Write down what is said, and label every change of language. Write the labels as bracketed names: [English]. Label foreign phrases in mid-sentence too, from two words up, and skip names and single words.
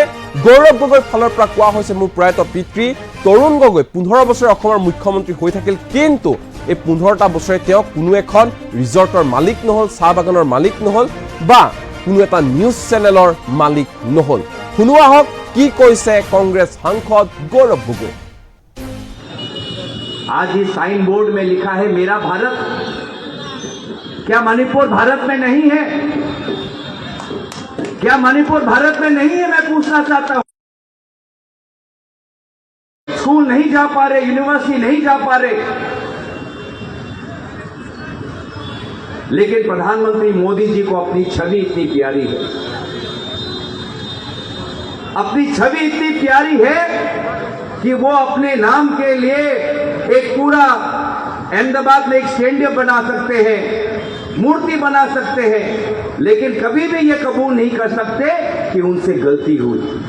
[Assamese] গৌৰৱ গগৈৰ ফালৰ পৰা কোৱা হৈছে মোৰ প্ৰয়াত পিতৃ তৰুণ গগৈ 15 বছৰ অসমৰ মুখ্যমন্ত্ৰী হৈ থাকিল, কিন্তু এই 15টা বছৰে তেওঁ কোনো এখন ৰিজৰ্টৰ মালিক নহল, চাহ বাগানৰ মালিক নহল বা কোনো এটা নিউজ চেনেলৰ মালিক নহল। শুনো আহক কি কৈছে কংগ্ৰেছ সাংসদ গৌৰৱ গগৈ। [Hindi] आज इस साइन बोर्ड में लिखा है मेरा भारत। क्या मणिपुर भारत में नहीं है? क्या मणिपुर भारत में नहीं है? मैं पूछना चाहता हूं। स्कूल नहीं जा पा रहे, यूनिवर्सिटी नहीं जा पा रहे, लेकिन प्रधानमंत्री मोदी जी को अपनी छवि इतनी प्यारी है, अपनी छवि इतनी प्यारी है कि वो अपने नाम के लिए एक पूरा अहमदाबाद में एक स्टेडियम बना सकते हैं, मूर्ति बना सकते हैं, लेकिन कभी भी ये कबूल नहीं कर सकते कि उनसे गलती हुई।